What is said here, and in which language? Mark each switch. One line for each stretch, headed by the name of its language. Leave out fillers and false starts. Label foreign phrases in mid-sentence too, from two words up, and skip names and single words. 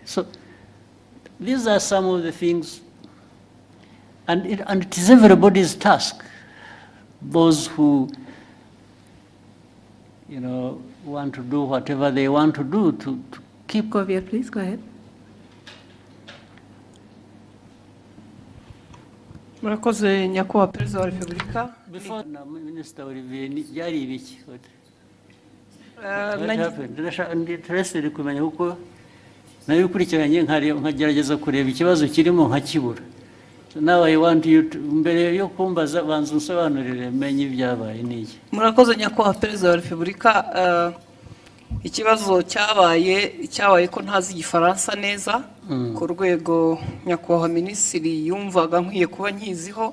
English: So these are some of the things, and it is everybody's task. Those who, want to do whatever they want to do to keep. Kovia, please go ahead.
Kinyarwanda: Murakoze nyakubahwa Perezida wa Repubulika. Before Minister Olivier, byari ibiki?
English: What happened?
Kinyarwanda: Interested kumenya uko nayo ukurikiranye nkagerageza kureba ikibazo kirimo nkakibura.
English: So now I want you to,
Kinyarwanda: mbere yo kumbaza banza unsobanurire menye ibyabaye niki. Murakoze nyakubahwa Perezida wa Repubulika. Ikibazo cyabaye ko ntazi igifaransa neza ku rwego nyakubahwa Minisitiri yumvaga nkwiye kuba nkiziho.